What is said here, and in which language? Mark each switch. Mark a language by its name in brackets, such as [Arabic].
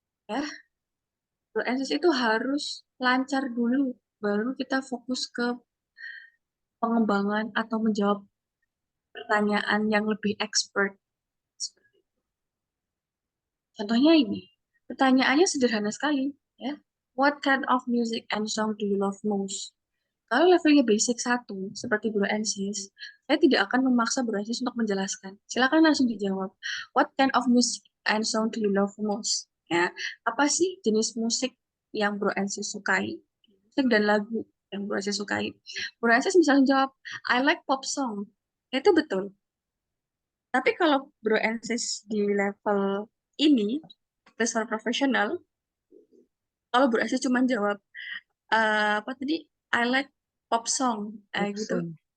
[Indonesian] Ya, Bro and Sis itu harus lancar dulu. Baru kita fokus ke pengembangan atau menjawab pertanyaan yang lebih expert. Contohnya ini, pertanyaannya sederhana sekali, ya. [English] What kind of music and song do you love most? [Indonesian] Kalau levelnya basic 1, seperti Bro and Sis, saya tidak akan memaksa Bro and Sis untuk menjelaskan. Silakan langsung dijawab. [English] What kind of music and song do you love most? [Indonesian] Ya, apa sih jenis musik yang Bro and Sis sukai? Musik dan lagu yang Bro and Sis sukai. Bro and Sis misalnya jawab, [English] I like pop song. [Indonesian] Itu betul. Tapi kalau Bro and Sis di level ini, level profesional, kalau Bro and Sis cuma jawab, apa tadi, [English] I like pop song, [Indonesian] gitu.